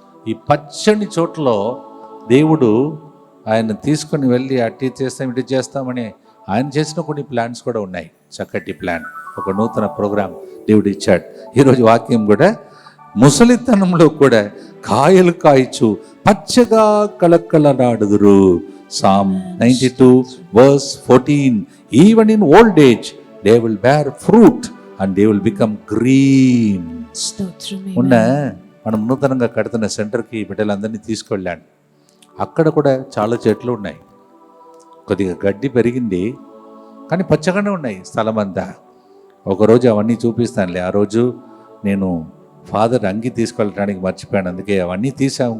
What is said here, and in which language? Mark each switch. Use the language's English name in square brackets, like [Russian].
[Telugu] ఈ పచ్చని చోట్లలో దేవుడు ఆయన తీసుకొని వెళ్ళి అట్టి చేస్తాం ఇటు చేస్తామని ఆయన చేసిన కొన్ని ప్లాన్స్ కూడా ఉన్నాయి. చక్కటి ప్లాన్, ఒక నూతన ప్రోగ్రాం దేవుడు ఇచ్చాడు. ఈరోజు వాక్యం కూడా ముసలితనంలో కూడా కాయలు కాయచ్చు పచ్చగా కలక్కలనాడుదురు. [English] Psalm 92:14 even in old age they will bear fruit and they will become green. [Telugu] ఉన్న మనం నూతనంగా కడుతున్న సెంటర్కి బిడ్డలందరినీ తీసుకెళ్ళాను. అక్కడ కూడా చాలా చెట్లు ఉన్నాయి, కొద్దిగా గడ్డి పెరిగింది కానీ పచ్చగానే ఉన్నాయి స్థలం అంతా. ఒకరోజు అవన్నీ చూపిస్తానులే. ఆ రోజు నేను ఫాదర్ అంగి తీసుకెళ్ళడానికి మర్చిపోయాను, అందుకే అవన్నీ తీసాము.